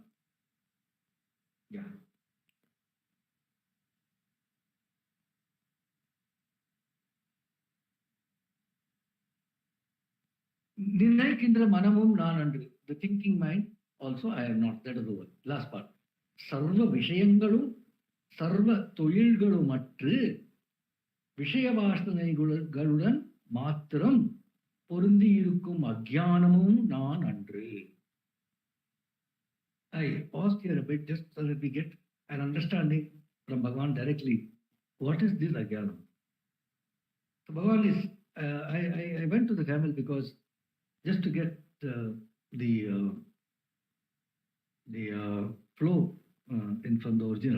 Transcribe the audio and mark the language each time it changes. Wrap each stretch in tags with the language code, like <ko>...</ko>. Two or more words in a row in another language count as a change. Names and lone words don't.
<en>Yeah.</en> <ta>நினைக்கின்ற மனமும் நானன்று.</ta> <en>The thinking mind also I am not. That is the word. Last part.</en> <ta>சர்வ விஷயங்களும், சர்வ தொழில்களுமற்று, விஷயவாசனைகளுடன் மாத்திரம் பொருந்தி இருக்கும் அஜ்ஞானமும் நான் அன்று.</ta> <en>I paused here a bit just so that we get an understanding from Bhagavan directly. What is this ajnanam? So Bhagavan is, I went to the Tamil because just to get the flow from the original.</en>